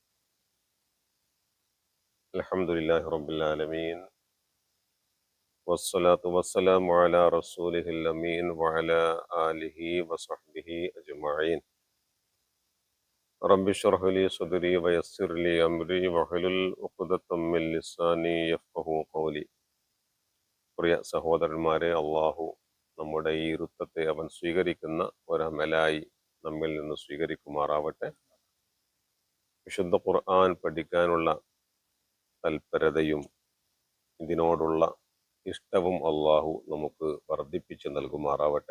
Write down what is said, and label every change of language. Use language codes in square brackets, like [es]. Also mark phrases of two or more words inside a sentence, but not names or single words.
[ar] الحمد لله رب العالمين والصلاة والسلام على رسوله الأمين وعلى آله وصحبه أجمعين. رب اشرح لي صدري ويسر لي أمري واحلل عقدة من لساني يفقهوا قولي. [ml] പ്രിയ സഹോദരന്മാരെ, അള്ളാഹു നമ്മുടെ ഈ ഇരുത്തത്തെ അവൻ സ്വീകരിക്കുന്ന ഒരമലായി നമ്മിൽ നിന്ന് സ്വീകരിക്കുമാറാവട്ടെ. വിശുദ്ധ ഖുർആൻ പഠിക്കാനുള്ള തൽപരതയും ഇതിനോടുള്ള ഇഷ്ടവും അള്ളാഹു നമുക്ക് വർദ്ധിപ്പിച്ച് നൽകുമാറാവട്ടെ.